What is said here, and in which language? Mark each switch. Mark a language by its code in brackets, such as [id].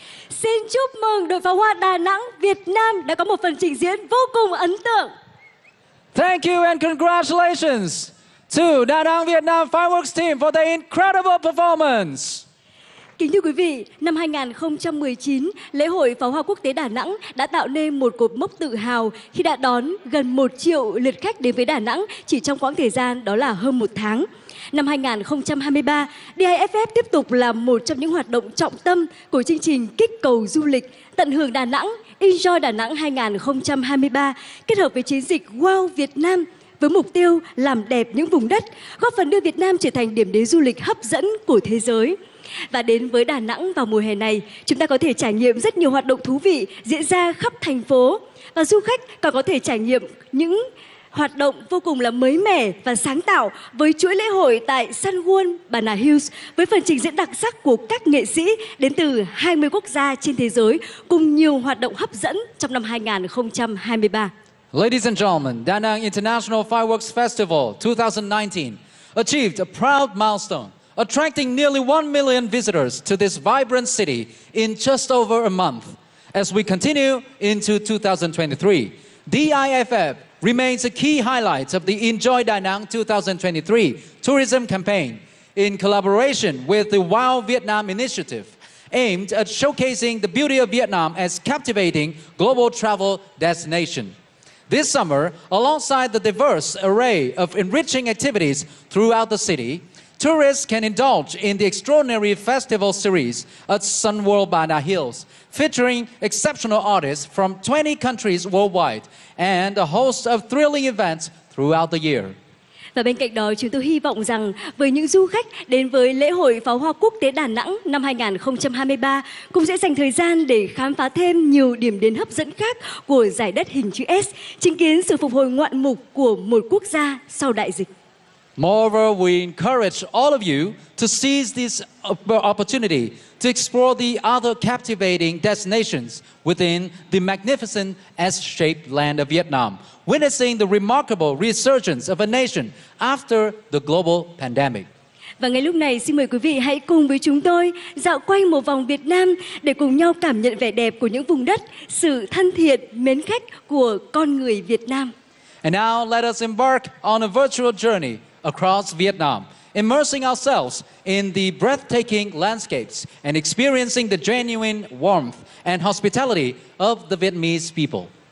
[vi] Xin chúc mừng đội pháo hoa Đà Nẵng Việt Nam đã có một phần trình diễn vô cùng ấn tượng. [en] Thank you and congratulations to Da Nang Vietnam Fireworks team for the incredible performance. [vi] Kính thưa quý vị, năm 2019, lễ hội pháo hoa quốc tế Đà Nẵng đã tạo nên một cột mốc tự hào khi đã đón gần 1 triệu lượt khách đến với Đà Nẵng chỉ trong quãng thời gian đó là hơn 1 tháng. Năm 2023, DIFF tiếp tục là một trong những hoạt động trọng tâm của chương trình kích cầu du lịch Tận hưởng Đà Nẵng, Enjoy Đà Nẵng 2023 kết hợp với chiến dịch Wow Việt Nam với mục tiêu làm đẹp những vùng đất, góp phần đưa Việt Nam trở thành điểm đến du lịch hấp dẫn của thế giới. Và đến với Đà Nẵng vào mùa hè này, chúng ta có thể trải nghiệm rất nhiều hoạt động thú vị diễn ra khắp thành phố. Và du khách còn có thể trải nghiệm những hoạt động vô cùng là mới mẻ và sáng tạo với chuỗi lễ hội tại Sun World Banana Hills với phần trình diễn đặc sắc của các nghệ sĩ đến từ 20 quốc gia trên thế giới cùng nhiều hoạt động hấp dẫn trong năm 2023. [en] Ladies and gentlemen, Da Nang International Fireworks Festival 2019 achieved a proud milestone, attracting nearly 1 million visitors to this vibrant city in just over a month. As we continue into 2023, DIFF remains a key highlight of the Enjoy Da Nang 2023 tourism campaign in collaboration with the Wow Vietnam initiative, aimed at showcasing the beauty of Vietnam as captivating global travel destination. This summer, alongside the diverse array of enriching activities throughout the city, tourists can indulge in the extraordinary festival series at Sun World Banana Hills, featuring exceptional artists from 20 countries worldwide and a host of thrilling events throughout the year. [vi] Và bên cạnh đó, chúng tôi hy vọng rằng với những du khách đến với lễ hội pháo hoa quốc tế Đà Nẵng năm 2023 cũng sẽ dành thời gian để khám phá thêm nhiều điểm đến hấp dẫn khác của giải đất hình chữ S, chứng kiến sự phục hồi ngoạn mục của một quốc gia sau đại dịch. [en] Moreover, we encourage all of you to seize this opportunity to explore the other captivating destinations within the magnificent S-shaped land of Vietnam, witnessing the remarkable resurgence of a nation after the global pandemic. [vi] Và ngay lúc này, xin mời quý vị hãy cùng với chúng tôi dạo quanh một vòng Việt Nam để cùng nhau cảm nhận vẻ đẹp của những vùng đất, sự thân thiện, mến khách của con người Việt Nam. [en] And now let us embark on a virtual journey across Vietnam, immersing ourselves in the breathtaking landscapes and experiencing the genuine warmth and hospitality of the Vietnamese people.